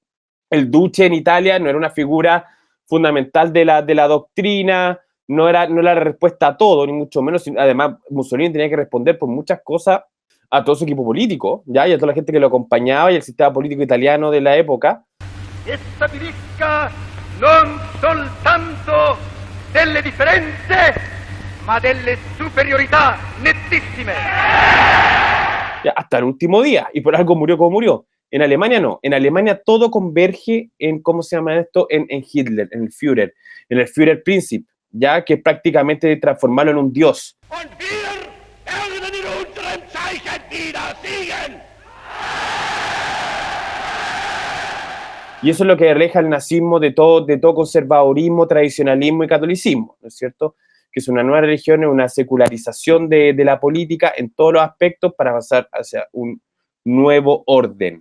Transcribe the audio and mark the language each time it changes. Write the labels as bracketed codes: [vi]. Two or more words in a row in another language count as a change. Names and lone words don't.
[es] El duce en Italia no era una figura fundamental de la doctrina, no era la respuesta a todo, ni mucho menos. Además, Mussolini tenía que responder por muchas cosas a todo su equipo político, ¿ya? Y a toda la gente que lo acompañaba y el sistema político italiano de la época. [it] Esta dirisca non soltanto delle differenze, ma delle superiorità nettissime. [es] Ya, hasta el último día, y por algo murió como murió. En Alemania no, en Alemania todo converge en, ¿cómo se llama esto? En Hitler, en el Führerprinzip, ya que es prácticamente transformarlo en un dios. [de] Und wir werden in unserem Zeichen wieder siegen. [es] Y eso es lo que aleja el nazismo de todo conservadurismo, tradicionalismo y catolicismo, ¿no es cierto? Que es una nueva religión, es una secularización de la política en todos los aspectos para pasar hacia un nuevo orden.